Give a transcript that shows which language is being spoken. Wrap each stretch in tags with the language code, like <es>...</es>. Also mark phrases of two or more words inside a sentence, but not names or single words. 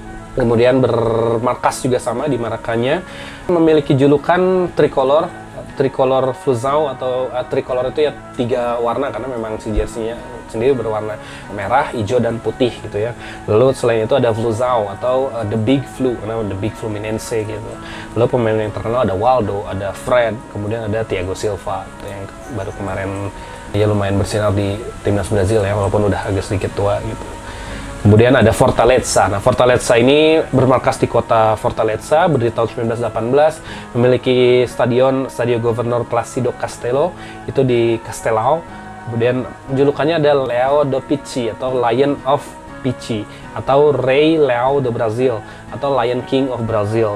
<id>Kemudian bermarkas juga sama di Maracanã, memiliki julukan tricolor flusão, atau tricolor itu ya 3 warna karena memang si jersey-nya sendiri berwarna merah, hijau, dan putih gitu ya. Lalu selain itu ada flusão atau</id> <en>the big flu,</en> <id>karena</id> <en>the big Fluminense</en> <id>gitu. Lalu pemain yang terkenal ada Waldo, ada Fred, kemudian ada Thiago Silva yang baru kemarin ya lumayan bersinar di timnas Brazil ya, walaupun udah agak sedikit tua gitu. Kemudian ada Fortaleza. Nah, Fortaleza ini bermarkas di kota Fortaleza, berdiri tahun 1918, memiliki Stadio Governor Plácido Castelo, itu di Castelao. Kemudian julukannya ada Leão do Pici atau</id> <en>Lion of Pici,</en> <id>atau Rei Leão do Brasil atau</id> <en>Lion King of Brazil.</en>